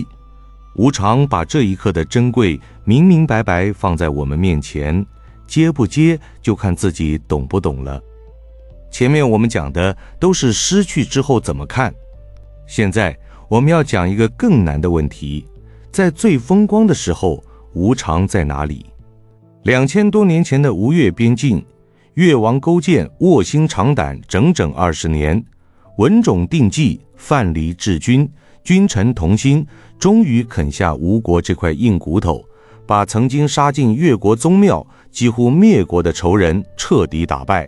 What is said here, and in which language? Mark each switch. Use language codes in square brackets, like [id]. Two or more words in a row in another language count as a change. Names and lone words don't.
[zh] 無常把這一刻的珍貴明明白白放在我們面前，接不接就看自己懂不懂了。前面我們講的都是失去之後怎麼看，現在我們要講一個更難的問題，在最風光的時候，無常在哪裡？2000多年前的吳越邊境，越王勾踐臥薪嘗膽整整20年，文種定計，范蠡治軍，君臣同心，終於啃下吳國這塊硬骨頭，把曾經殺進越國宗廟、幾乎滅國的仇人徹底打敗。